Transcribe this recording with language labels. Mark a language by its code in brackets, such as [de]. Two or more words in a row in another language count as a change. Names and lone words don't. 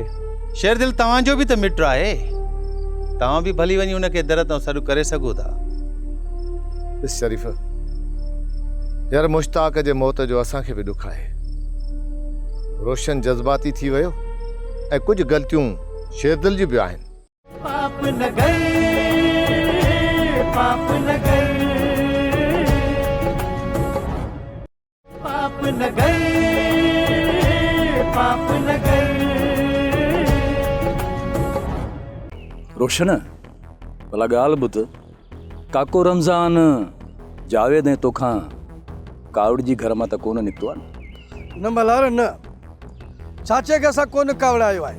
[sd] शेरदिल तव्हांजो बि त मिट आहे, तव्हां बि भली वञी हुनखे दर तां सॾु करे सघो था। शरीफ़ यार मुश्ताक जे मौत जो असांखे बि ॾुख आहे। रोशन जज़्बाती थी वियो ऐं कुझु ग़लतियूं शेरदिल जी बि आहिनि। [hi] पाप न गए, पाप न गए, पाप न गए, पाप न गए। [sd] रोशन भला ॻाल्हि ॿुध, काको रमज़ान जावेद ऐं तोखां कावड़ जी घर मां त कोन निकितो आहे न मल्हार न, चाचे खे असां कोन कावड़ायो आहे।